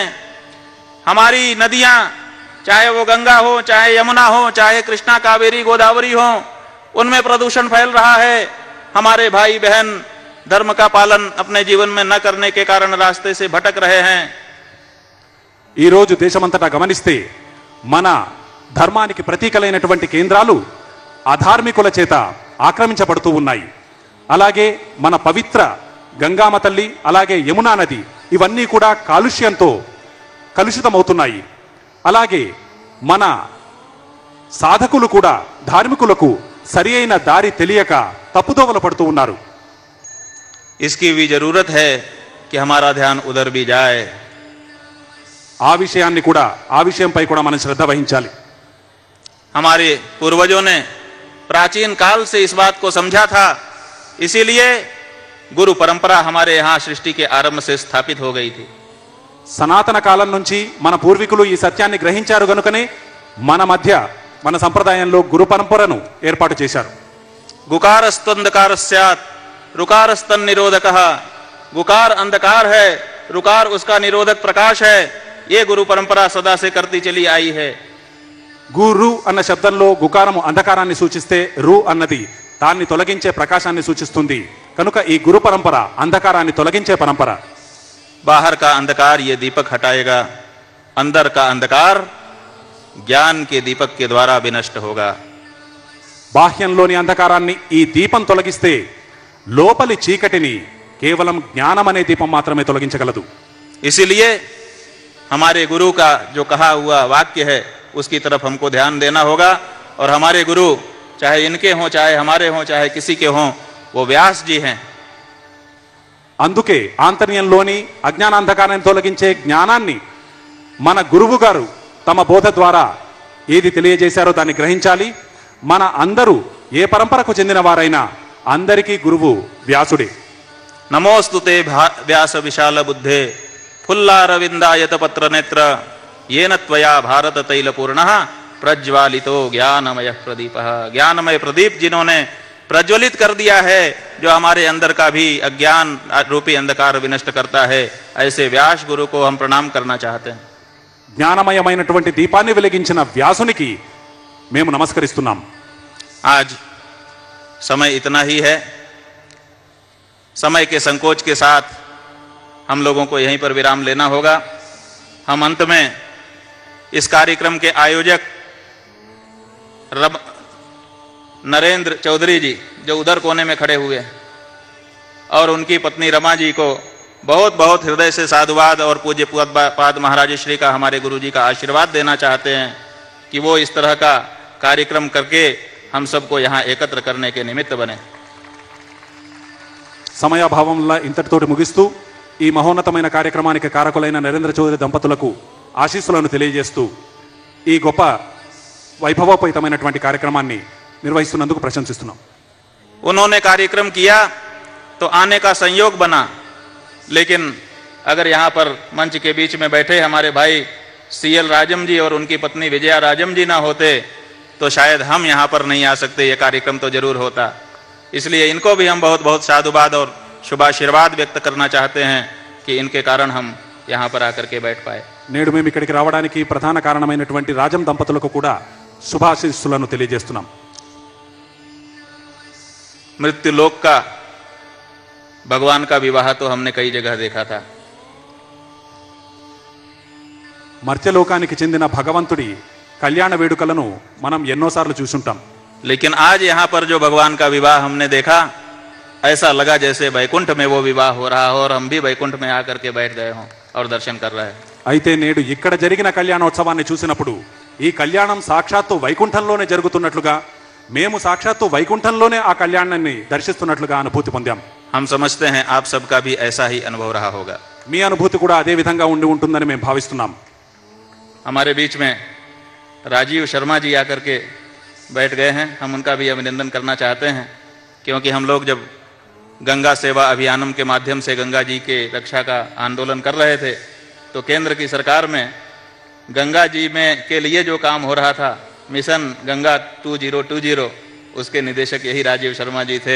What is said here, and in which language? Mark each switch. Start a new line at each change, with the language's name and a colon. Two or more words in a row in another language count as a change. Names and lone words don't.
Hindi: हमारी नदियां, चाहे वो गंगा हो, चाहे यमुना हो, चाहे कृष्णा कावेरी गोदावरी हो, उनमें प्रदूषण फैल रहा है। हमारे भाई बहन धर्म का पालन अपने जीवन में न करने के कारण रास्ते से भटक रहे हैं।
Telugu: ఈ రోజు దేశమంతటా గమనిస్తే మన ధర్మానికి ప్రతీకలైనటువంటి కేంద్రాలు అధార్మికుల చేత ఆక్రమించబడుతూ ఉన్నాయి. అలాగే మన పవిత్ర గంగామ తల్లి, అలాగే యమునా నది, ఇవన్నీ కూడా కాలుష్యంతో కలుషితమవుతున్నాయి. అలాగే మన సాధకులు కూడా ధార్మికులకు సరి అయిన దారి తెలియక తప్పుదోవలు పడుతూ ఉన్నారు.
Hindi: इसकी भी जरूरत है कि हमारा ध्यान उधर भी जाए।
Telugu: ఆ విషయాన్ని కూడా, ఆ విషయంపై కూడా మనం శ్రద్ధ వహించాలి.
Hindi: हमारे पूर्वजों ने प्राचीन काल से इस बात को समझा था, इसीलिए गुरु परंपरा हमारे यहाँ सृष्टि के आरंभ से स्थापित हो गई थी।
Telugu: సనాతన కాలం నుంచి మన పూర్వీకులు ఈ సత్యాన్ని గ్రహించారు గనుకనే మన మధ్య, మన సంప్రదాయంలో గురు పరంపరను ఏర్పాటు చేశారు.
Sanskrit: गुकारस्तंधकार स्यात् रुकारस्तन निरोधकः।
Hindi: गुकार अंधकार है, रुकार उसका निरोधक प्रकाश है। ये गुरु परंपरा सदा से करती चली आई है।
Telugu: గురు అన్న శబ్దంలో గుకారము అంధకారాన్ని సూచిస్తే రు అన్నది దాన్ని తొలగించే ప్రకాశాన్ని సూచిస్తుంది. కనుక ఈ గురు పరంపర అంధకారాన్ని తొలగించే పరంపర.
Hindi: बाहर का अंधकार ये दीपक हटाएगा, अंदर का अंधकार ज्ञान के दीपक के द्वारा विनष्ट होगा।
Telugu: బాహ్యంలోని అంధకారాన్ని ఈ దీపం తొలగిస్తే లోపలి చీకటిని కేవలం జ్ఞానం అనే దీపం మాత్రమే తొలగించగలదు.
Hindi: इसीलिए हमारे गुरु का जो कहा हुआ वाक्य है उसकी तरफ हमको ध्यान देना होगा। और हमारे गुरु चाहे इनके हों, चाहे हमारे हों, चाहे किसी के हों, वो व्यास जी हैं।
Telugu: అందుకే ఆంతర్యంలోని అజ్ఞానాంధకారాన్ని తొలగించే జ్ఞానాన్ని మన గురువు గారు తమ బోధ ద్వారా ఏది తెలియజేశారో దాన్ని గ్రహించాలి. మన అందరూ ఏ పరంపరకు చెందిన వారైనా అందరికీ గురువు వ్యాసుడే.
Sanskrit: नमोस्तुते व्यास विशाल बुद्धे फुल्लारविंदायत पत्र नेत्र येन त्वया भारत तैल पूर्णः प्रज्वालितो ज्ञानमय प्रदीपः।
Hindi: ज्ञानमय प्रदीप जिन्होंने प्रज्वलित कर दिया है, जो हमारे अंदर का भी अज्ञान रूपी अंधकार विनष्ट करता है, ऐसे व्यास गुरु को हम प्रणाम करना चाहते हैं।
Telugu: జ్ఞానమయమైనటువంటి దీపాన్ని వెలిగించిన వ్యాసునికి మేము నమస్కరిస్తున్నాం.
Hindi: आज समय इतना ही है। समय के संकोच के साथ हम लोगों को यहीं पर विराम लेना होगा। हम अंत में इस कार्यक्रम के आयोजक नरेंद्र चौधरी जी, जो उधर कोने में खड़े हुए हैं, और उनकी पत्नी रमा जी को बहुत बहुत हृदय से साधुवाद और पूज्य पाद महाराज श्री का, हमारे गुरु जी का आशीर्वाद देना चाहते हैं कि वो इस तरह का कार्यक्रम करके हम सबको यहाँ एकत्र करने के निमित्त बने।
Telugu: సమయాభావం వల్ల ఇంతటితోటి ముగిస్తూ ఈ మహోన్నతమైన కార్యక్రమానికి కారకులైన నరేంద్ర చౌదరి దంపతులకు ఆశీస్సులను తెలియజేస్తూ ఈ గొప్ప వైభవోపేతమైనటువంటి కార్యక్రమాన్ని నిర్వహిస్తున్నందుకు ప్రశంసిస్తున్నాం.
Hindi: उन्होंने कार्यक्रम किया तो आने का संयोग बना, लेकिन अगर यहाँ पर मंच के बीच में बैठे हमारे भाई सीएल राजम जी और उनकी पत्नी विजया राजम जी ना होते तो शायद हम यहाँ पर नहीं आ सकते, ये कार्यक्रम तो जरूर होता। इसलिए इनको भी हम बहुत बहुत साधुवाद और शुभाशीर्वाद व्यक्त करना चाहते हैं कि इनके कारण हम यहाँ पर आकर के बैठ पाए।
Telugu: నేడు మేము ఇక్కడికి రావడానికి ప్రధాన కారణమైనటువంటి రాజం దంపతులకు కూడా శుభాశీస్సులను తెలియజేస్తున్నాం.
Hindi: मृत्यु लोक का भगवान का विवाह तो हमने कई जगह देखा था,
Telugu: మర్త్యలోకానికి చెందిన భగవంతుడి కళ్యాణ వేడుకలను మనం ఎన్నోసార్లు చూసుంటాం.
Hindi: लेकिन आज यहाँ पर जो भगवान का विवाह हमने देखा, ऐसा लगा जैसे वैकुंठ में वो विवाह हो रहा हो और हम भी वैकुंठ में आकर के बैठ गए हों और दर्शन कर रहे हैं।
Telugu: అయితే నేడు ఇక్కడ జరిగిన కళ్యాణోత్సవాన్ని చూసినప్పుడు ఈ కళ్యాణం సాక్షాత్తు వైకుంఠంలోనే జరుగుతున్నట్లుగా, మేము సాక్షాత్తు వైకుంఠంలోనే ఆ కళ్యాణాన్ని దర్శిస్తున్నట్లుగా అనుభూతి పొందాం.
Hindi: हम समझते हैं आप सबका भी ऐसा ही अनुभव रहा होगा।
Telugu: మీ అనుభూతి కూడా అదే విధంగా ఉండి ఉంటుందని మేము భావిస్తున్నాం.
Hindi: हमारे बीच में राजीव शर्मा जी आकर के बैठ गए हैं, हम उनका भी अभिनंदन करना चाहते हैं, क्योंकि हम लोग जब गंगा सेवा अभियानम के माध्यम से गंगा जी के रक्षा का आंदोलन कर रहे थे तो केंद्र की सरकार में गंगा जी में के लिए जो काम हो रहा था, मिशन गंगा 2020, उसके निदेशक यही राजीव शर्मा जी थे।